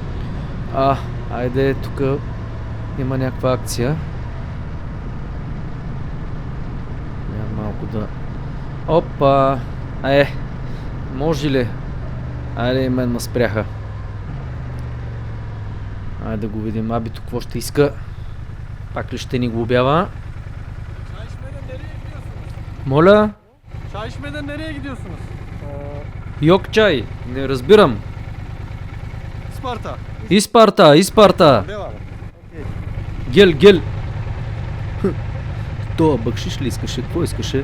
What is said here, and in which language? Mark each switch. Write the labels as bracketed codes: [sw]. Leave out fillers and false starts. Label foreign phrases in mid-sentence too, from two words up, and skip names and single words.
[bg] Айде, тук има някаква акция. малко да... Опа! Може ли? Айде, мен ме спряха. Айде да го видим. Абито какво ще иска? Пак ли ще ни глобява? [tr] Çay içmeden nereye gidiyorsunuz? [bg] Моля? [tr] Çay içmeden nereye gidiyorsunuz? Yok çay! [bg] Не разбирам. [tr] Isparta. [bg] Изпарта! Изпарта! [tr] Devam. [bg] Гел! Това бъкшиш ли искаше? Какво искаше?